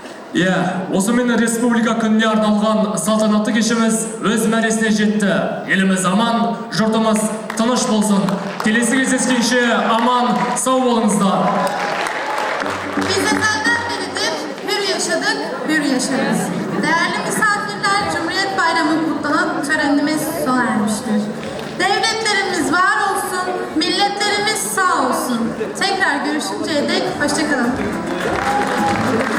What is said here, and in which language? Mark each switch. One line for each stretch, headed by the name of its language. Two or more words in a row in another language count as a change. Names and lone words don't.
Kazakh: Осымен республика күніне арналған салтанатты кешіміз өз мәресіне жетті. Еліміз аман, жұртымыз тыныш болсын. Келесі кездескенше аман, сау болыңыздар.
Turkish: Biz ezelden beridir hür yaşadık, hür yaşarız. Değerli misafirler, Cumhuriyet Bayramı kutlanan törenimiz sona ermiştir. Devletlerimiz var olsun, milletlerimiz sağ olsun. Tekrar görüşünceye dek hoşça kalın.